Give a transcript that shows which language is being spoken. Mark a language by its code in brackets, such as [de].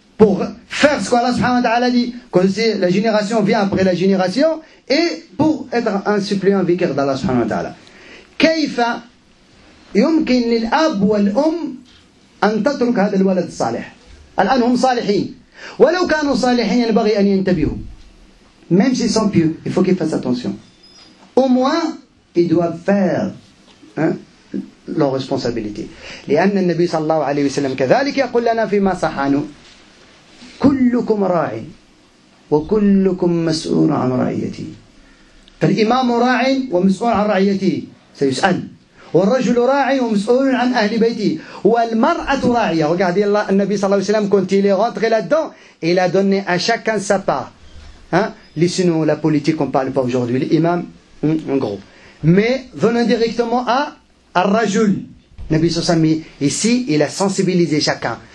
[fr] Pour faire ce qu'Allah subhanahu wa ta'ala dit. Quand la génération vient après la génération. Et pour être un suppléant vicaire d'Allah subhanahu wa ta'ala. [ar] كيف يمكن للأب والأم أن تترك هذا الولد الصالح. الآن هم صالحين. ولو كانوا صالحين ينبغي أن ينتبهوا. [fr] Même s'ils sont pieux, il faut qu'ils fassent attention. Au moins, ils doivent faire leur responsabilité. [ar] لأن النبي صلى الله عليه وسلم كذلك يقول لنا فيما صح عنه كلكم راع وكلكم مسؤول عن رعيته. فالإمام راع ومسؤول عن رعيته سيسأل. والرجل راع ومسؤول عن أهل بيته. والمرأة راعية. [fr] Regardez [ar] النبي صلى الله عليه وسلم [fr] quand il est rentré là-dedans, il a donné à chacun sa part. Hein? Laissez-nous la politique, on ne parle pas aujourd'hui. L'imam, en gros. Mais venons directement à Ar-Rajul. Nabi Sallallahu ici, il a sensibilisé chacun.